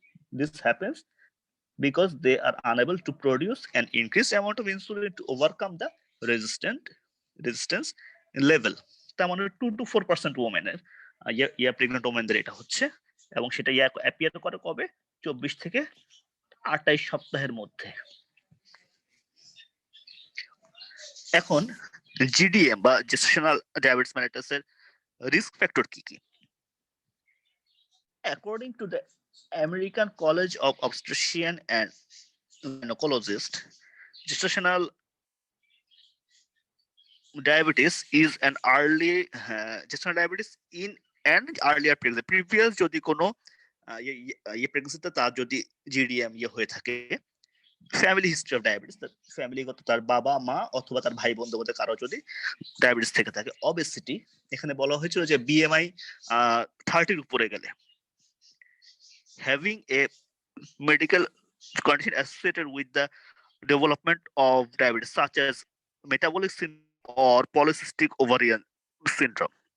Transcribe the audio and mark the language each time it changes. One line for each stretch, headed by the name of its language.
English: This happens because they are unable to produce an increased amount of insulin to overcome the resistance level।
Bangla: তার মানে 2 to 4% ওমেনের pregnant ওমেনদের এটা হচ্ছে, এবং সেটা appear করে কবে? 24 থেকে 28 সপ্তাহের মধ্যে। এখন জিডিএম বা জেস্টেশনাল ডায়াবেটিস মেলিটাসের রিস্ক ফ্যাক্টর কি কি?
English: according to the American college of obstetrician and gynecologist, gestational diabetes is an early gestational diabetes in an earlier pregnancy, previous
Bangla: যদি কোনো প্রেগনেন্সিতে তার যদি জিডিএম হয়ে থাকে, ফ্যামিলি হিস্ট্রি অফ ডায়াবেটিস, ফ্যামিলিগত তার বাবা মা অথবা তার ভাই বোনদের মধ্যে কারো যদি ডায়াবেটিস থেকে থাকে।
English: obesity,
Bangla: এখানে বলা হয়েছিল যে বিএমআই 30 উপরে গেলে,
English: having a medical condition associated with the development of diabetes such as metabolic syndrome or polycystic ovarian syndrome.